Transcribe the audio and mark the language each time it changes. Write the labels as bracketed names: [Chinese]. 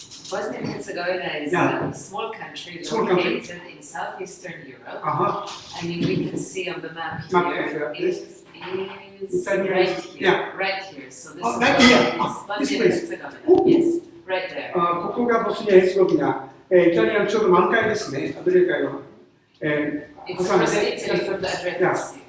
[English] Bosnia and Herzegovina is a small country located in southeastern Europe. I mean, we can see on the map here, it is right here, right here. So this is Bosnia and Herzegovina. Yes, right there. [Japanese] ここがボスニア・ヘルツェゴビナ、イタリアのちょうど満開ですね、アドリア海を。 [English] It's across Italy from the Adriatic Sea.